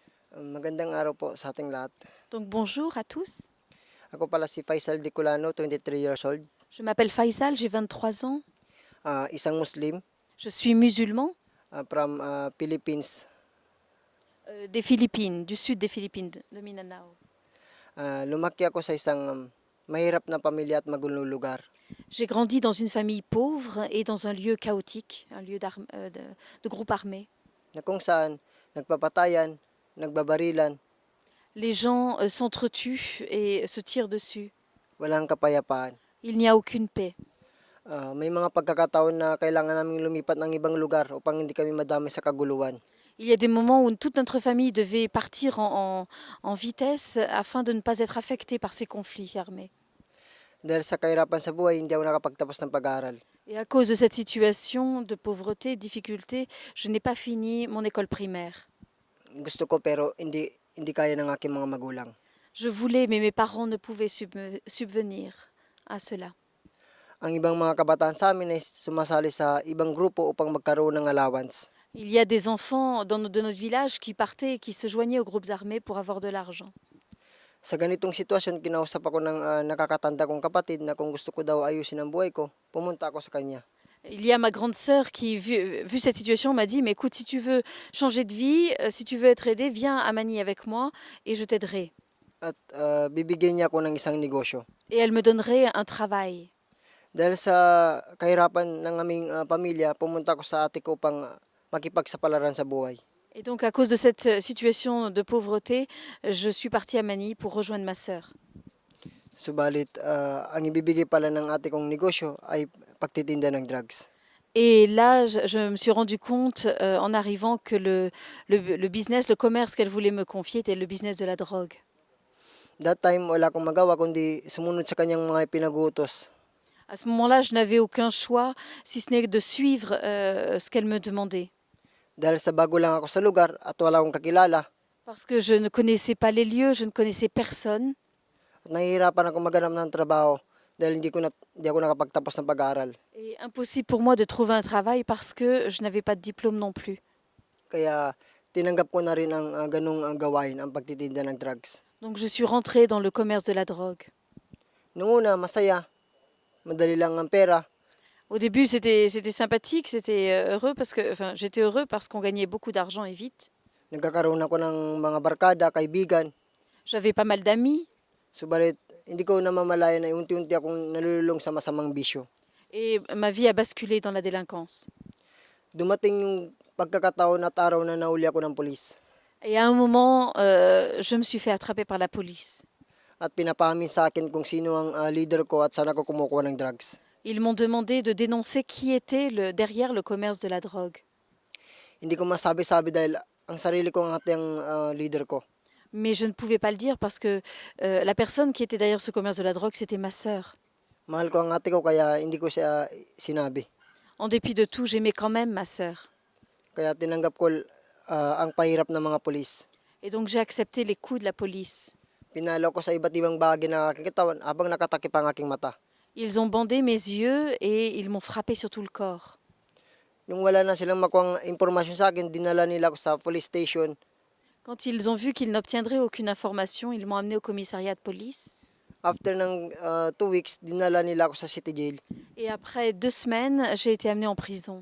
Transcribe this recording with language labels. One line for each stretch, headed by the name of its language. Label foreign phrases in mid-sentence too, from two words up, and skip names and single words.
Filipino: Magandang araw po sa ating lahat.
French: Donc bonjour à tous.
Filipino: Ako pala si Faisal Diculano,
English: 23 years old,
French: Je m'appelle Faisal, j'ai 23 ans.
Filipino: isang Muslim
French: Je suis musulman
English: from Philippines.
French: des Philippines, du sud des Philippines, de Mindanao.
Filipino: Lumaki ako sa isang mahirap na pamilya at magulong lugar.
French: J'ai grandi dans une famille pauvre et dans un lieu chaotique, un lieu de groupe armé.
Filipino: Na kung saan nagpapatayan, nagbabarilan,
French: Les gens s'entretuent et se tirent dessus.
Filipino: walang kapayapaan.
French: Il n'y a aucune paix.
Filipino: May mga pagkakataon na kailangan naming lumipat ng ibang lugar upang hindi kami madami sa kaguluhan.
French: Il y a des moments où toute notre famille devait partir en vitesse afin de ne pas être affectée par ces conflits armés.
Filipino: Dahil sa kahirapan sa buhay, hindi ako nakapagtapos ng pag-aaral.
French: Et à cause de cette situation de pauvreté, de difficulté, je n'ai pas fini mon école primaire.
Filipino: Gusto ko pero hindi kaya ng aking mga magulang.
French: Je voulais, mais mes parents ne pouvaient subvenir à cela.
Filipino: Ang ibang mga kabataan sa amin ay sumasali sa ibang grupo upang magkaroon ng allowance.
French: Il y a des enfants de notre village qui partaient et qui se joignaient aux groupes armés pour avoir de l'argent.
Filipino: Sa ganitong sitwasyon, kinausap ako ng nakakatanda kong kapatid na kung gusto ko daw ayusin ang buhay ko, pumunta ako sa kanya.
French: Il y a ma grande sœur qui, vu cette situation, m'a dit, mais écoute, si tu veux changer de vie, si tu veux être aidé, viens à Manille avec moi et je t'aiderai.
Filipino: At bibigyan niya ako ng isang negosyo.
French: Et elle me donnerait un travail.
Filipino: Dahil sa kahirapan ng aming pamilya, pumunta ako sa ate ko upang makipagsapalaran sa buhay.
French: Et donc, à cause de cette situation de pauvreté, je suis partie à Manille pour rejoindre ma sœur.
Filipino: Subalit, ang ibibigay pala ng ate kong negosyo ay pagtitinda ng drugs.
French: Et là, je me suis rendu compte en arrivant que le business, le commerce qu'elle voulait me confier était le business de la drogue.
English: That time,
Filipino: wala akong magawa kundi sumunod sa kanyang mga pinag-uutos.
French: À ce moment-là, je n'avais aucun choix, si ce n'est de suivre ce qu'elle me demandait.
Filipino: Dahil sa bago lang ako sa lugar at wala akong kakilala,
French: Parce que je ne connaissais pas les lieux, je ne connaissais personne.
Filipino: at nahihirapan ako maghanap ng trabaho dahil hindi ako nakapagtapos ng pag-aaral.
French: Et impossible pour moi de trouver un travail parce que je n'avais pas de diplôme non plus.
Filipino: Kaya tinanggap ko na rin ang ganung gawain, ang pagtitinda ng drugs.
French: Donc je suis rentrée dans le commerce de la drogue.
Filipino: Noong una, masaya. Madali lang ang pera.
French: Au début, c'était sympathique, c'était heureux parce que, enfin, j'étais heureux parce qu'on gagnait beaucoup d'argent et vite.
Filipino: Nagkakaroon ako ng mga barkada, kaibigan.
French: J'avais pas mal d'amis
Filipino: Subalit, hindi ko namamalayan na unti-unti akong nalululong sa masamang bisyo.
French: et ma vie a basculé dans la délinquance.
Filipino: Dumating yung pagkakataon at araw na nahuli ako ng pulis.
French: Et à un moment, je me suis fait attraper par la police.
Filipino: At pinapahamin sa akin kung sino ang leader ko at saan ako kumukuha ng drugs.
French: Ils m'ont demandé de dénoncer qui était derrière le commerce de la drogue.
Filipino: Hindi ko masabi-sabi dahil ang sarili ko ang ating leader ko.
French: Mais je ne pouvais pas le dire parce que la personne qui était derrière ce commerce de la drogue, c'était ma sœur.
Filipino: Mahal ko ang ate ko kaya hindi ko siya sinabi.
French: En dépit de tout, j'aimais quand même ma sœur.
Filipino: Kaya tinanggap ko ang pahirap ng mga pulis.
French: Et donc j'ai accepté les coups de la police.
Filipino: Pinalo ko sa iba't ibang bahagi ng aking katawan habang nakatakip ang aking mata.
French: Ils ont bandé mes yeux et ils m'ont frappé sur tout le corps.
Filipino: Nung wala na silang makuhang impormasyon sa akin, dinala nila ako sa
English: police station.
French: Quand ils ont vu qu'ils n'obtiendraient aucune information, ils m'ont amené au commissariat de police.
Filipino: After ng 2 weeks, dinala nila ako sa city jail.
French: Et après 2 semaines, j'ai été amenée en prison.